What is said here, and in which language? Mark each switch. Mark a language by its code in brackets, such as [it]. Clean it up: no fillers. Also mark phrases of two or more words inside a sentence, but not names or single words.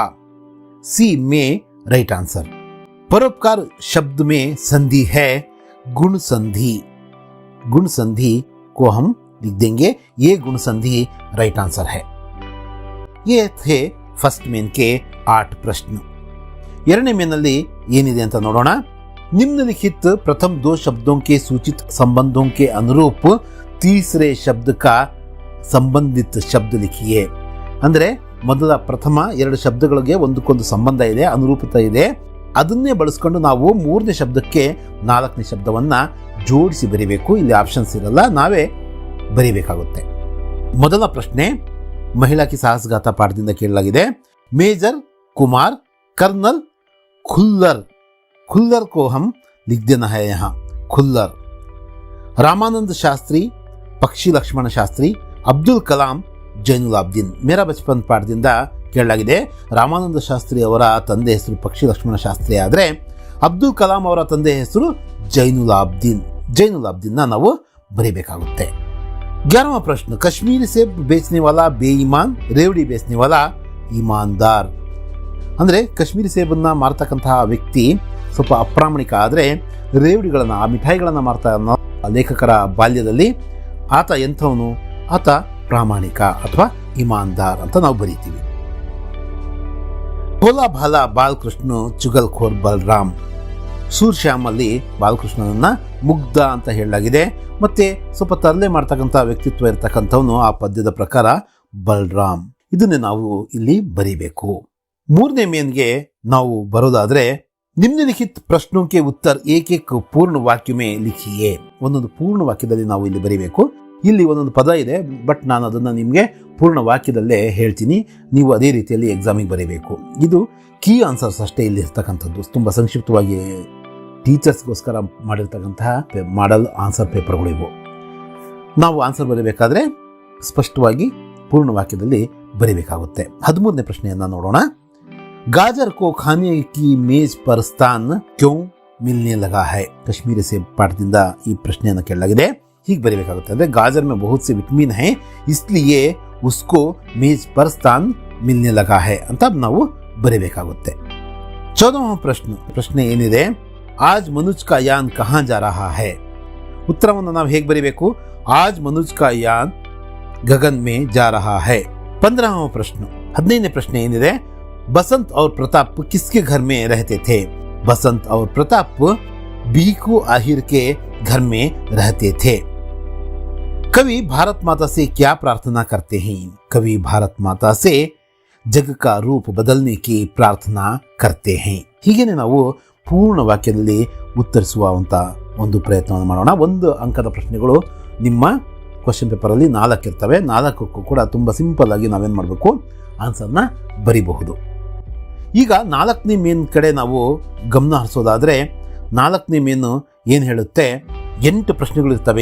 [hi] सी में [en] right answer. [hi] परोपकार शब्द में संधि है गुण संधि. गुण संधि को हम लिख देंगे ये गुण संधि [en] right answer [hi] है. ये थे [en] first main [hi] के 8 प्रश्न. [kn] ಎರಡನೇ ಮೇನಲ್ಲಿ ಏನಿದೆ ಅಂತ ನೋಡೋಣ. [hi] निम्नलिखित प्रथम 2 शब्दों के सूचित संबंधों के अनुरूप तीसरे शब्द का संबंधित शब्द लिखिए. [kn] ಅಂದರೆ ಮೊದಲ ಪ್ರಥಮ 2 ಶಬ್ದಗಳಿಗೆ ಒಂದಕ್ಕೊಂದು ಸಂಬಂಧ ಇದೆ, ಅನುರೂಪತೆ ಇದೆ. ಅದನ್ನೇ ಬಳಸ್ಕೊಂಡು ನಾವು ಮೂರನೇ ಶಬ್ದಕ್ಕೆ 4ನೇ ಶಬ್ದವನ್ನು ಜೋಡಿಸಿ ಬರೀಬೇಕು. ಇಲ್ಲಿ ಆಪ್ಷನ್ಸ್ ಇರಲ್ಲ, ನಾವೇ ಬರೀಬೇಕಾಗುತ್ತೆ. ಮೊದಲ ಪ್ರಶ್ನೆ ಮಹಿಳಾ ಕಿ ಸಾಹಸಗಾಥ ಪಾಠದಿಂದ ಕೇಳಲಾಗಿದೆ. [hi] ಮೇಜರ್ कुमार, कर्नल खुल्लर. खुल्लर को हम लिख देना है यहाँ खुल्लर. रामानंद शास्त्री, पक्षी लक्ष्मण शास्त्री, अब्दुल कलाम, ಜೈನುಲಾಬ್ದೀನ್. [kn] ಮೇರಾ ಬಚಪನ್ ಪಾಠದಿಂದ ಕೇಳಲಾಗಿದೆ. ರಾಮಾನಂದ ಶಾಸ್ತ್ರಿ ಅವರ ತಂದೆ ಹೆಸರು ಪಕ್ಷಿ ಲಕ್ಷ್ಮಣ ಶಾಸ್ತ್ರಿ ಆದರೆ ಅಬ್ದುಲ್ ಕಲಾಂ ಅವರ ತಂದೆ ಹೆಸರು ಜೈನುಲಾಬ್ದೀನ್. ಜೈನುಲಾಬ್ದೀನ್ನ ನಾವು ಬರೀಬೇಕಾಗುತ್ತೆ. 11ವಾं ಪ್ರಶ್ನೆ, [hi] कश्मीरी सेब बेचने वाला बेईमान, रेवड़ी बेचने वाला ईमानदार. [kn] ಅಂದರೆ ಕಾಶ್ಮೀರಿ ಸೇಬನ್ನು ಮಾರ್ತಕ್ಕಂತಹ ವ್ಯಕ್ತಿ ಸ್ವಲ್ಪ ಅಪ್ರಾಮಾಣಿಕ, ಆದರೆ ರೇವಡಿಗಳನ್ನು ಆ ಮಿಠಾಯಿಗಳನ್ನು ಮಾರ್ತಾ ಲೇಖಕರ ಬಾಲ್ಯದಲ್ಲಿ ಆತ ಎಂಥವನು? ಆತ ಪ್ರಾಮಾಣಿಕ ಅಥವಾ ಇಮಾನ್ದಾರ್ ಅಂತ ನಾವು ಬರೀತೀವಿ. [hi] भोला भाला बालकृष्ण, चुगलखोर बलराम. [kn] ಸೂರ್ಶ್ಯಾಮಲ್ಲಿ ಬಾಲಕೃಷ್ಣನನ್ನ ಮುಗ್ಧ ಅಂತ ಹೇಳಲಾಗಿದೆ. ಮತ್ತೆ ಸ್ವಲ್ಪ ತರಲೆ ಮಾಡ್ತಕ್ಕಂಥ ವ್ಯಕ್ತಿತ್ವ ಇರ್ತಕ್ಕಂಥವನು ಆ ಪದ್ಯದ ಪ್ರಕಾರ ಬಲರಾಮ್. ಇದನ್ನೇ ನಾವು ಇಲ್ಲಿ ಬರೀಬೇಕು. ಮೂರನೇ ಮೇನ್ಗೆ ನಾವು ಬರೋದಾದ್ರೆ, [hi] निम्नलिखित प्रश्नों के उत्तर एक एक पूर्ण वाक्य में लिखिए. [kn] ಒಂದೊಂದು ಪೂರ್ಣ ವಾಕ್ಯದಲ್ಲಿ ನಾವು ಇಲ್ಲಿ ಬರೀಬೇಕು. ಇಲ್ಲಿ ಒಂದೊಂದು ಪದ ಇದೆ, ಬಟ್ ನಾನು ಅದನ್ನು ನಿಮಗೆ ಪೂರ್ಣ ವಾಕ್ಯದಲ್ಲೇ ಹೇಳ್ತೀನಿ, ನೀವು ಅದೇ ರೀತಿಯಲ್ಲಿ ಎಕ್ಸಾಮಿಗೆ ಬರೀಬೇಕು. ಇದು [en] key answers [kn] ಅಷ್ಟೇ ಇಲ್ಲಿ ಇರ್ತಕ್ಕಂಥದ್ದು. ತುಂಬ ಸಂಕ್ಷಿಪ್ತವಾಗಿ ಟೀಚರ್ಸ್ಗೋಸ್ಕರ ಮಾಡಿರ್ತಕ್ಕಂತಹ [en] model answer papers [kn] ಇವು. ನಾವು ಆನ್ಸರ್ ಬರೀಬೇಕಾದ್ರೆ ಸ್ಪಷ್ಟವಾಗಿ ಪೂರ್ಣ ವಾಕ್ಯದಲ್ಲಿ ಬರೀಬೇಕಾಗುತ್ತೆ. 13ನೇ ಪ್ರಶ್ನೆಯನ್ನು ನೋಡೋಣ. [hi] गाजर को खाने की मेज पर स्थान क्यों मिलने लगा है. [kn] ಕಾಶ್ಮೀರಿ ಸೇಬ್ ಪಾಠದಿಂದ ಈ ಪ್ರಶ್ನೆಯನ್ನು ಕೇಳಲಾಗಿದೆ. ಹೀಗೆ ಬರೀಬೇಕಾಗುತ್ತೆ. ಅಂದರೆ [hi] ಗಾಜರ್ में बहुत से विटामिन है इसलिए उसको मेज पर स्थान मिलने लगा है [kn] ಅಂತ ನಾವು ಬರೀಬೇಕಾಗುತ್ತೆ. [hi] 14వ [kn] ಪ್ರಶ್ನೆ ಏನಿದೆ, [hi] आज मनुज का यान कहाँ जा रहा है. [kn] ಉತ್ತರವನ್ನು ನಾವು ಹೇಗೆ ಬರೀಬೇಕು? [hi] आज मनुज का यान गगन में जा रहा है. [kn] 15ನೇ ಪ್ರಶ್ನೆ ಏನಿದೆ, [hi] बसंत और प्रताप किसके घर में रहते थे? बसंत और प्रताप बीकू आहिर के घर में रहते थे. कवि भारत माता से क्या प्रार्थना करते हैं? कवि भारत माता से जग का रूप बदलने की प्रार्थना करते हैं. [kn] ಹೀಗೇನೆ ನಾವು ಪೂರ್ಣ ವಾಕ್ಯದಲ್ಲಿ ಉತ್ತರಿಸುವಂಥ ಒಂದು ಪ್ರಯತ್ನವನ್ನು ಮಾಡೋಣ. 1 ಅಂಕದ ಪ್ರಶ್ನೆಗಳು ನಿಮ್ಮ [en] question paper [kn] 4 ಇರ್ತವೆ. 4ಕ್ಕೂ ಕೂಡ ತುಂಬ ಸಿಂಪಲ್ ಆಗಿ ನಾವೇನು ಮಾಡಬೇಕು, ಆನ್ಸರ್ನ ಬರಿಬಹುದು. ಈಗ 4ನೇ ಮೇನ್ ಕಡೆ ನಾವು ಗಮನ ಹರಿಸೋದಾದರೆ, 4ನೇ ಮೇನು ಏನು ಹೇಳುತ್ತೆ, 8 ಪ್ರಶ್ನೆಗಳಿರ್ತವೆ.